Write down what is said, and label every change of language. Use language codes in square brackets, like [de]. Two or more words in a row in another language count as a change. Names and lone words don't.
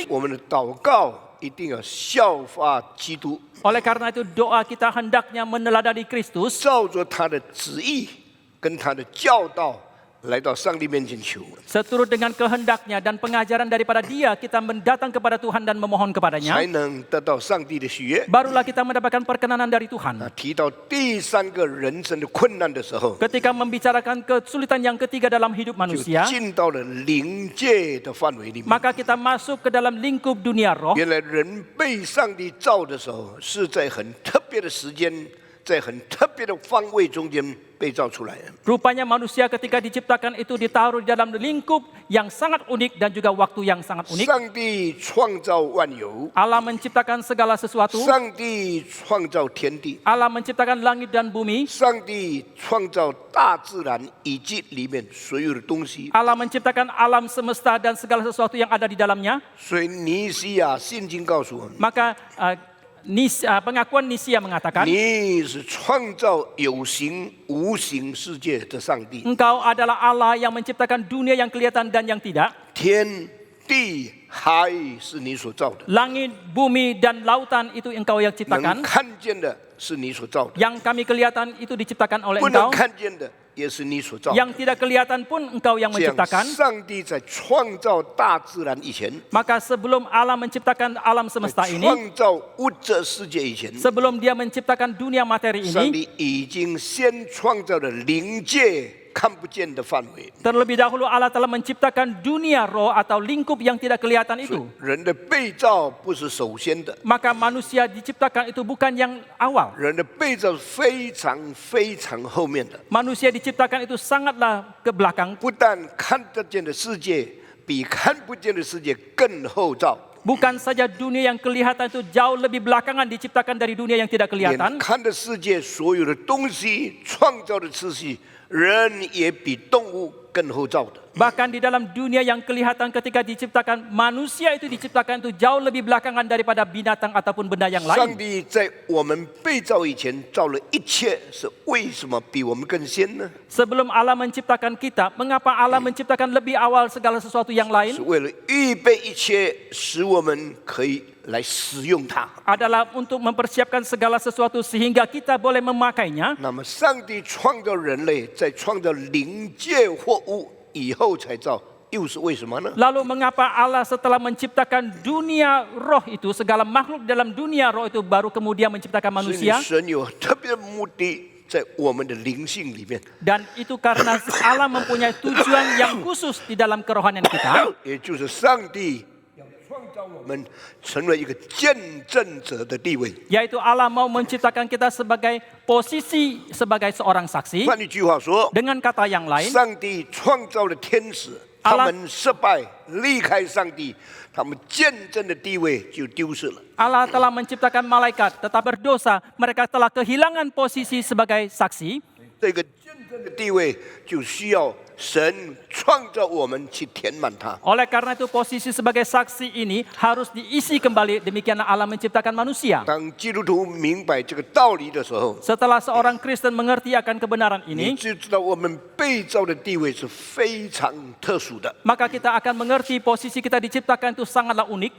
[zh] 我们的祷告一定要效法基督， [id] Oleh karena itu doa kita hendaknya meneladani Kristus, [zh] 照着他的旨意跟他的教导来到上帝面前求。 [id] seturut dengan kehendaknya dan pengajaran daripada Dia, kita mendatang kepada Tuhan dan memohon [zh] 才 [id] kepadanya. [zh] 能得到上帝的喜悦。 [id] Barulah kita mendapatkan perkenanan dari Tuhan. [zh] 提到第三个人生的困难的时候， [id] Ketika membicarakan kesulitan yang ketiga dalam hidup [zh] 就 [id] manusia, [zh] 进到了灵界的范围里面。 [id] maka kita masuk ke dalam lingkup dunia roh. [zh] 原来人被上帝造的时候，是在很特别的时间，在很特别的方位中间被造出来的。 [id] Rupanya manusia ketika diciptakan itu ditaruh di dalam lingkup yang sangat unik dan juga waktu yang sangat unik. [zh] 上帝创造万有， [id] Allah menciptakan segala sesuatu. [zh] 上帝创造天地， [id] Allah menciptakan langit dan bumi. [zh] 上帝创造大自然以及里面所有的东西。 [id] Allah menciptakan alam semesta dan segala sesuatu yang ada di dalamnya. [zh] 所以尼西亚圣经告诉我们， [id] Maka pengakuan Nisia mengatakan, [zh] 你是创造有形无形世界的上帝， [id] Engkau adalah Allah yang menciptakan dunia yang kelihatan dan yang tidak. [zh] 天地海是你所造的， [id] Langit, bumi, dan lautan itu Engkau yang [zh] 能 [id] ciptakan. [zh] 看见的是你所造的， [id] Yang kami kelihatan itu diciptakan oleh [zh] 不能 [id] Engkau. [zh] 看见的也是你所造的。 [id] Yang tidak kelihatan pun Engkau yang [zh] 这样， [id] menciptakan. [zh] 上帝在创造大自然以前， [id] Maka sebelum Allah menciptakan alam semesta [zh] 在 [id] ini, [zh] 创造物质世界以前， [id] sebelum Dia menciptakan dunia materi [zh] 上 [id] ini, [zh] 帝已经先创造了灵界看不见的范围。 [id] terlebih dahulu Allah telah menciptakan dunia roh atau lingkup yang tidak kelihatan itu. [zh] 人的被造不是首先的， [id] Maka manusia diciptakan itu bukan yang awal. [zh] 人的被造是非常非常后面的。 [id] Manusia diciptakan itu sangatlah ke belakang. [zh] 不但看得见的世界比看不见的世界更后造， [id] Bukan saja dunia yang kelihatan itu jauh lebih belakangan diciptakan dari dunia yang tidak [zh] 眼 [id] kelihatan. [zh] 看的世界所有的东西创造的次序，人也比动物更后造的。 [id] Bahkan di dalam dunia yang kelihatan ketika diciptakan, manusia itu diciptakan itu jauh lebih belakangan daripada binatang ataupun benda yang [zh] 上 [id] lain. [zh] 帝在我们被造以前造了一切，是为什么比我们更先呢？ [id] Sebelum Allah menciptakan kita, mengapa Allah menciptakan lebih awal segala sesuatu yang [zh] 是 [id] lain? [zh] 为了预备一切，使我们可以来使用它。 [id] Adalah untuk mempersiapkan segala sesuatu sehingga kita boleh memakainya. [zh] 那么，上帝创造人类，在创造灵界货物以后才造，又是为什么呢？ [id] Lalu mengapa Allah setelah menciptakan dunia roh itu, segala makhluk dalam dunia roh itu baru kemudian menciptakan [zh] 所以 [id] manusia? [zh] 神有特别的目的在我们的灵性里面， [id] Dan itu karena Allah mempunyai tujuan yang khusus di dalam kerohanian kita. [zh] 也就是上帝要创造我们成为一个见证者的地位。 [id] Yaitu Allah mau menciptakan kita sebagai posisi sebagai seorang saksi. [zh] 换一句话说， [id] Dengan kata yang lain, [zh] 上帝创造了天使，他们失败，离开上帝，他们见证的地位就丢失了。 [id] Allah telah menciptakan malaikat, tetap berdosa, mereka telah kehilangan posisi sebagai saksi. [zh] 这个见的地位就需要神创造我们去填满它。 [id] Oleh karena itu posisi sebagai saksi ini harus diisi kembali, demikianlah Allah menciptakan manusia. [zh] 当基督徒明白这个道理的时候， [id] Setelah seorang Kristen mengerti akan kebenaran [zh] 你 [id] ini, [zh] 就知道我们被造的地位是非常特殊的。 [id] maka kita akan mengerti posisi kita diciptakan itu sangatlah unik.